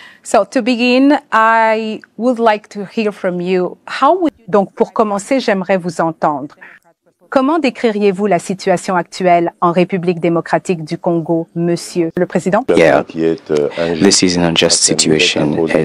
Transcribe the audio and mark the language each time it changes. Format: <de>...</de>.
<en>So to begin, I would like to hear from you.</en> <fr>Donc pour commencer, j'aimerais vous entendre. Comment décririez-vous la situation actuelle en République démocratique du Congo, Monsieur le Président?</fr> <en>Yeah, this is an unjust situation.</en>